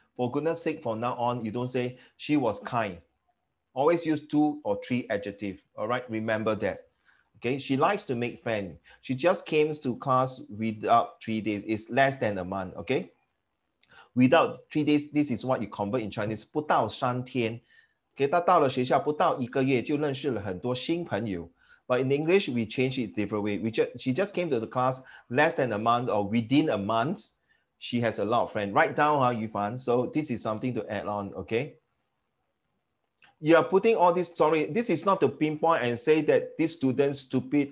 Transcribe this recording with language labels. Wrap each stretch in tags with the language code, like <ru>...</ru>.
<en>For goodness sake, from now on, you don't say she was kind. Always use 2 or 3 adjectives. All right, remember that. Okay, she likes to make friends. She just came to class without 3 days. It's less than a month. Okay, without 3 days, this is what you convert in Chinese.</en> <zh>不到3天. Okay, 她到了学校不到1个月就认识了很多新朋友.</zh> <en>But in English, we change it different way. She just came to the class less than a month or within a month. She has a lot of friends. Write down how you find. So this is something to add on, okay? You are putting all this, sorry, this is not to pinpoint and say that this student's stupid.</en>